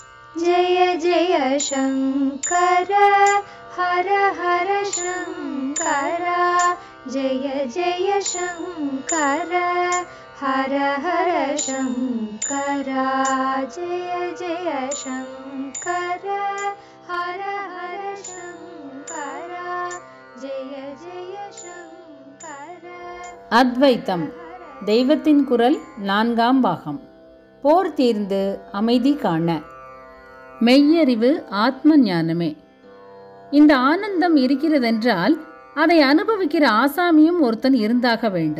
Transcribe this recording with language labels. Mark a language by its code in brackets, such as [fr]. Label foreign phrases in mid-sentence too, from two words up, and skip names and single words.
[sa] जय जय शङ्कर हर हर शङ्कर जय जय शङ्कर हर हर शङ्कर जय जय शङ्कर हर हर शङ्कर जय जय शङ्कर. [ta] அத்வைத்தம் தெய்வத்தின் குரல் 4ஆம் பாகம். போர் தீர்ந்து அமைதி காண. மெய்யறிவு ஆத்ம ஞானமே. இந்த ஆனந்தம் இருக்கிறதென்றால் அதை அனுபவிக்கிற ஆசாமியும் ஒருத்தன் இருந்தாக வேண்டும்.